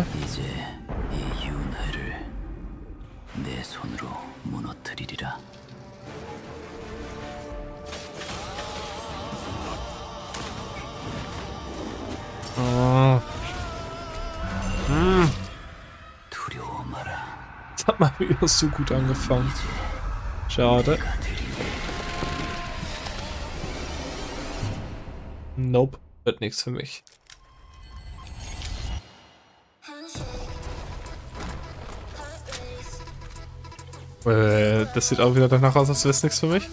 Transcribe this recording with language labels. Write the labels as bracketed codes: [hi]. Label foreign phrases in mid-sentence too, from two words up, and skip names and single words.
[ko] 이제 이 윤회를 내 손으로 무너뜨리리라. Oh. 두려워 마라. [de] Das hat mal wieder so gut angefangen. Schade. Nope, wird nichts für mich. Das sieht auch wieder danach aus, als wäre es nichts für mich.